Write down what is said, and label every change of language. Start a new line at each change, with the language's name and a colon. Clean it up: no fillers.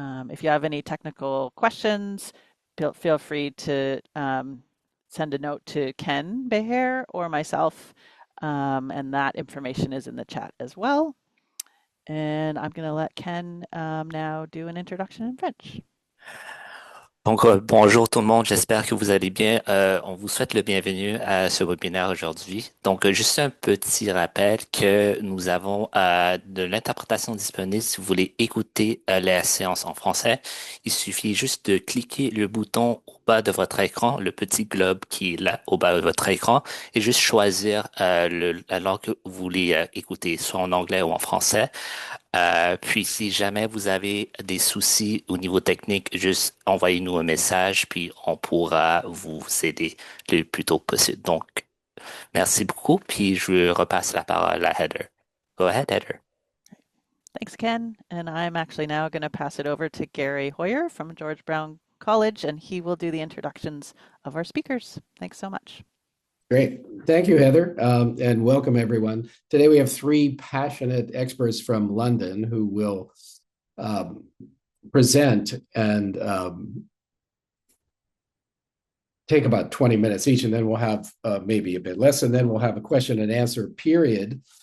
English: If you have any technical questions, feel free to send a note to Ken Beher or myself, and that information is in the chat as well. And I'm going to let Ken now do an introduction in French.
French: Donc, bonjour tout le monde, j'espère que vous allez bien. On vous souhaite le bienvenu à ce webinaire aujourd'hui. Donc, juste un petit rappel que nous avons de l'interprétation disponible si vous voulez écouter la séance en français. Il suffit juste de cliquer le bouton au bas de votre écran, le petit globe qui est là au bas de votre écran, et juste choisir la langue que vous voulez écouter, soit en anglais ou en français. Puis si jamais vous avez des soucis au niveau technique, juste envoyez-nous un message, puis on pourra vous aider le plus tôt possible. Donc, merci beaucoup, puis je repasse la parole à Heather.
English: Go ahead, Heather. Thanks, Ken. And I'm actually now going to pass it over to Gary Hoyer from George Brown College, and he will do the introductions of our speakers. Thanks so much. Great. Thank you, Heather, and welcome, everyone. Today, we have three passionate experts from London who will present and take about 20 minutes each, and then we'll have maybe a bit less, and then we'll have a question and answer period.